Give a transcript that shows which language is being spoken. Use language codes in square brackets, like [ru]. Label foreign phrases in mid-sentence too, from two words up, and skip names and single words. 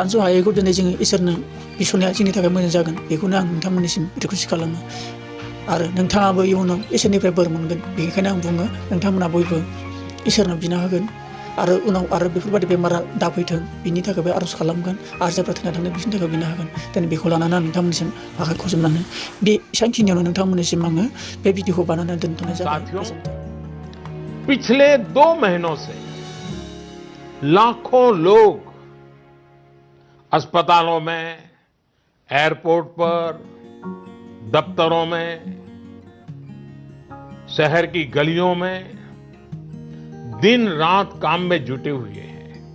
[brx] सानस' हायैखौ दिनै जोङो इसोरनो बिसनाया जोंनि थाखाय मोजां जागोन बेखौनो आं नोंथांमोननिसिम रिकुवेस्ट खालामो आरो नोंथाङाबो इयुनाव इसोरनिफ्राय बोर मोनगोन बेनिखायनो आं बुङो नोंथांमोना बयबो इसोरनाव बिना होगोन आरो उनाव आरो बेफोरबायदि बेमारा दाफैथों बिनि थाखायबो आर'ज खालामगोन आरो जायफ्रा थैना थांदों बिसोरनि थाखाय बिना होगोन दिनै बेखौ लानानै आं नोंथांमोननिसिम आखाइ खबजबनानै बे एसेबांखिनियावनो नोंथांमोननिसिम आङो बे भिडिअखौ बानायनानै दोनथ'नाय जाबाय। [hi] पिछले 2 महीनों से लाखों लोग अस्पतालों में, एयरपोर्ट पर, दफ्तरों में, शहर की गलियों में दिन रात काम में जुटे हुए हैं।